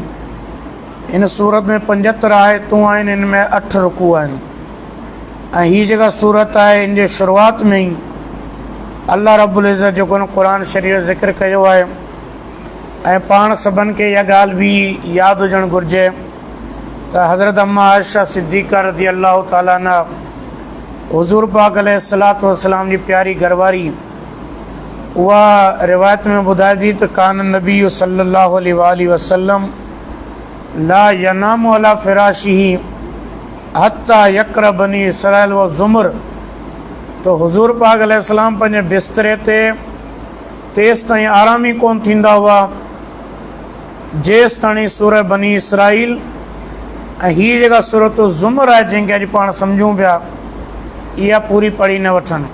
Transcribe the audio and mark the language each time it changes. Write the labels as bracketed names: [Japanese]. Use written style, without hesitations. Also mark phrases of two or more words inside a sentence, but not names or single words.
[Sindhi] इन सूरत में 75 आयतूं आहिनि, इन में 8 रुकू आहिनि ऐं हीअ जेका सूरत आहे इन जे शुरूआत में ई [Arabic] الله رب العزة [Sindhi] जेको इन क़ुरान शरीफ़ जो ज़िक्र कयो आहे ऐं पाण सभिनि खे इहा ॻाल्हि बि यादि हुजणु घुरिजे त हज़रत अम्मा आयशा सिद्दीक़ा [Arabic] رضي الله تعالى عنها [Sindhi] हुज़ूर पाक [Arabic] عليه الصلاة والسلام [Sindhi] जी प्यारी घरवारी, उहा रिवायत में ॿुधाए थी त [Arabic] كان النبي صلى الله عليه وسلم لا ينام على فراشه حتى يقرأ بني إسرائيل والزمر. [Sindhi] तो हुज़ूर पाक अलैहिस्सलाम पंहिंजे बिस्तरे ते तेसि ताईं आराम ई कोन थींदा हुआ जेसि ताईं सूरह बनी इसराइल ऐं हीअ जेका सूरत ज़ुमर आहे जंहिंखे अॼु पाण सम्झूं पिया, इहा पूरी पढ़ी न वठनि।